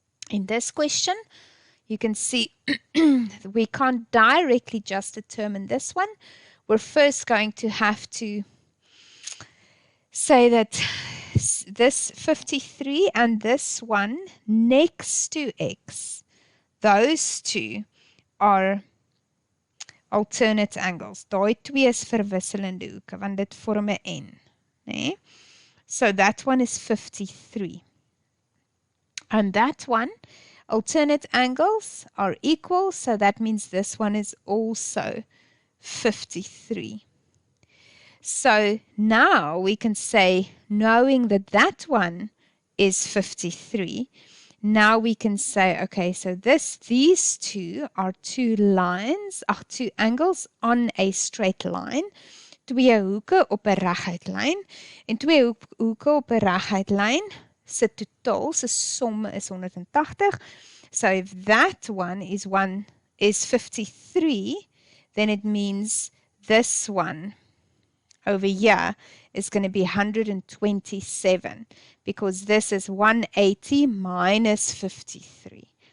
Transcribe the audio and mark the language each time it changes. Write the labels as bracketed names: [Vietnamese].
[English] In this question, you can see we can't directly just determine this one. We're first going to have to say that this 53 and this one next to X, those two are alternate angles. [Afrikaans] Daai twee is verwisselende hoeke, want dit vorm 'n N. [English] Nee? So that one is 53. And that one, alternate angles are equal, so that means this one is also 53. So now we can say, knowing that that one is 53, now we can say, okay, so these two are two angles on a straight line. [Afrikaans] Twee hoeke op 'n reguitlyn. En twee hoeke op 'n reguitlyn se totaal, se som is 180. [English] So if that one is 53, then it means this one over here is going to be 127, because this is 180 minus 53.